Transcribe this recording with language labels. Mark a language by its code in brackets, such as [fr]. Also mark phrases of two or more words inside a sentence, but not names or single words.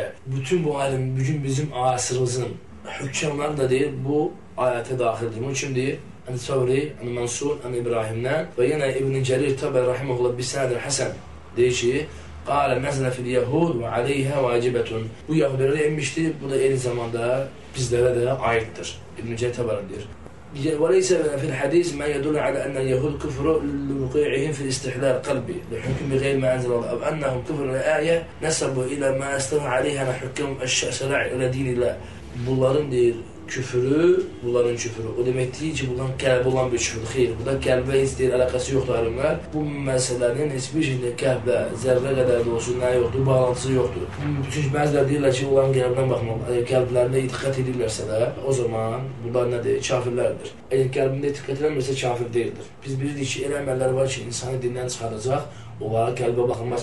[az] Bütün bu alim, bugün bizim asrımızın hükümları da deyir, bu ayətə daxildir. Bunun üçün deyir, An-Səvri, An-Mansur, An-İbrahimdən və yenə İbn-i Cərir Təbəri Rahiməhullah Bisnədir Həsən deyir ki, [ar] قال نزلت في اليهود وعليها واجبة. [az] Bu Yahudilərə inmişdir, bu da eyni zamanda bizlərə də aiddir. İbn-i Cərir Təbəri deyir. [ar] وليس في الحديث ما يدل على أن اليهود كفروا لوقوعهم في الاستحلال قلبي لحكم غير ما أنزل الله أو أنهم كفروا الآية نسبوا إلى ما استوى عليها حكم الشرع إلى دين الله. [az] Bunların deyir küfürü, bunların küfürü. O demek değil ki bundan qəlbə olan bir küfür. Xeyr, bu da qəlbə heç deyil, əlaqəsi yoxdur alimlər. Bu məsələnin heç bir şeydə qəlbə, zərrə qədər də olsun, nə yoxdur, bağlantısı yoxdur. Çünki bəzilər deyirlər ki, onların qəlbdən baxmalı. Qəlblərində itiqat edirlərsə də, o zaman bunlar nədir? Kafirlərdir. Əgər qəlbində itiqat edilmirsə, kafir deyildir. Biz bilirik ki, elə əməllər var ki, insanı dindən çıxaracaq, onlara qəlbə baxılmaz.